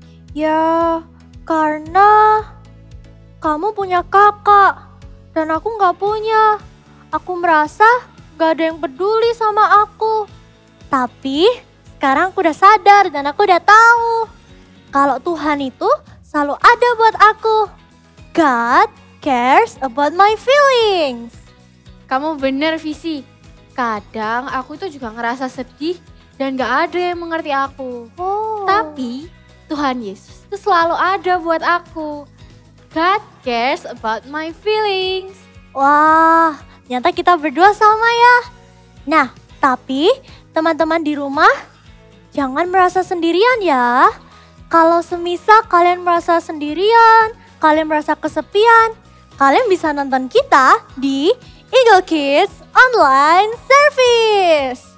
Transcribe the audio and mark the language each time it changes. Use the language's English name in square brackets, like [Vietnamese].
[Indonesian] Ya, karena kamu punya kakak dan aku nggak punya. Aku merasa nggak ada yang peduli sama aku. Tapi sekarang aku udah sadar dan aku udah tahu kalau Tuhan itu selalu ada buat aku. [English] God cares about my feelings. [Indonesian] Kamu bener, Visi. Kadang aku tuh juga ngerasa sedih dan gak ada yang mengerti aku. Tapi Tuhan Yesus itu selalu ada buat aku. [English] God cares about my feelings. [Indonesian] Wah, ternyata kita berdua sama ya. Nah, tapi teman-teman di rumah jangan merasa sendirian ya. Kalau semisal kalian merasa sendirian, kalian merasa kesepian, kalian bisa nonton kita di Eagle Kids Online Service.